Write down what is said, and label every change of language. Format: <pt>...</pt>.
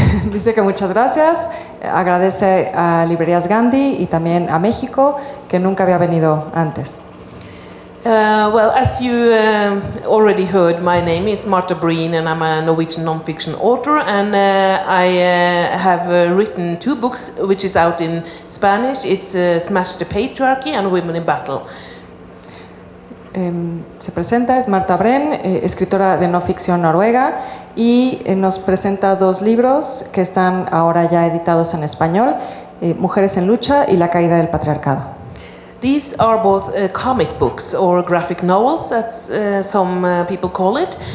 <es>Dice que muchas gracias, agradece a Librerías Gandhi y también a México, que nunca había venido antes.</es> <en>Well, as you already heard, my name is Marta Breen, and I'm a Norwegian non-fiction author, and I have written 2 books, which is out in Spanish. It's Smash the Patriarchy and Women in Battle.</en> <es>se presenta es Marta Brenn, escritora de no ficción noruega, y nos presenta 2 libros que están ahora ya editados en español, Mujeres en lucha y La caída del patriarcado.</es> <en>These are both comic books or graphic novels, as some people call it.</en>